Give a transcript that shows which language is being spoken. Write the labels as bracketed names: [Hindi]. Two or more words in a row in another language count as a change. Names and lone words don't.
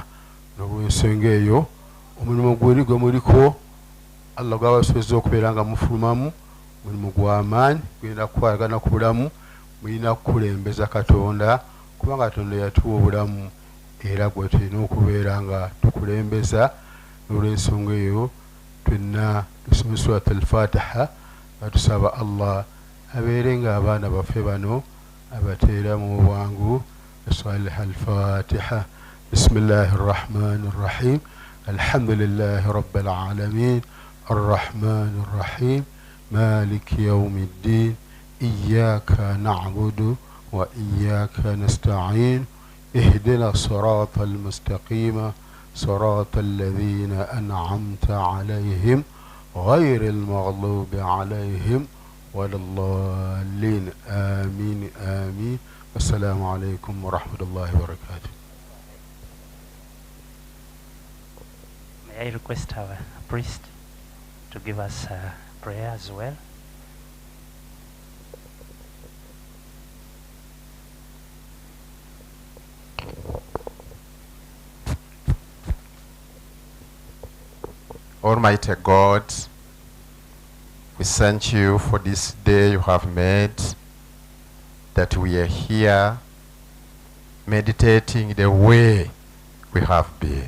[Ganda] N'olw'ensonga eyo omulimu gwe muliko Allah gwabasobozza okubeera nga mufulumamu, mulimu gw'amaanyi gulina kukwatagana ku bulamu, mulina kukulembeza Katonda kubanga Katonda yatuwa obulamu era gwe tulina okubeera nga tukulembeza. N'olw'ensonga eyo twenna tusome [Arabic] سورة الفاتحة [Ganda] batusaba Allah abeere nga abaana baffe bano abateeramu obwangu. [Arabic] نصليها الفاتحة. بسم الله الرحمن الرحيم. الحمد لله رب العالمين الرحمن الرحيم مالك يوم الدين إياك نعبد وإياك نستعين اهدنا الصراط المستقيم صراط الذين أنعمت عليهم غير المغضوب عليهم ولا الضالين آمين آمين. والسلام عليكم ورحمة الله وبركاته. [English] May I request our priest to give us a prayer as well? Almighty God, we thank you for this day you have made, that we are here meditating the way we have been.